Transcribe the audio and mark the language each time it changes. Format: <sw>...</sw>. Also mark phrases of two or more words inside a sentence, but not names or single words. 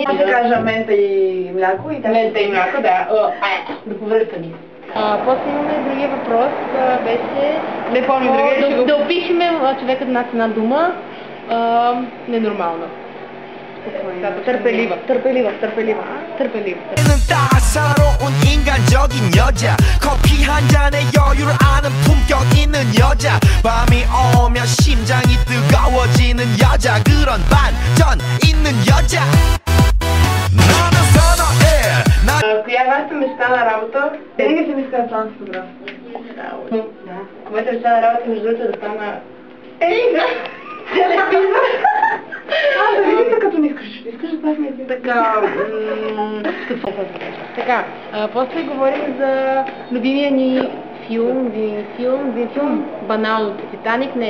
<bg>Ще кажа мента и мляко и Мента и мляко, да. Да повръщани. После имаме другия въпрос, беше... Не помня другия. Да опишем човекът на една дума. Ненормална. Търпелива.</bg> <ko>따사로운 인간적인 여자 커피 한 잔에 여유를 아는 품격 있는 여자 밤이 오면 심장이 뜨거워지는 여자 그런 반전 있는 여자 너는 선호해 나</ko> <bg>Коя е вашата мечта на работа? Винаги си мисля да стана фотограф. Моята мечта на работа между другото да стана... Да видите като не искаш да ставаш ми. Така, после говорим за любимия ни филм, банално, Титаник, не.</bg>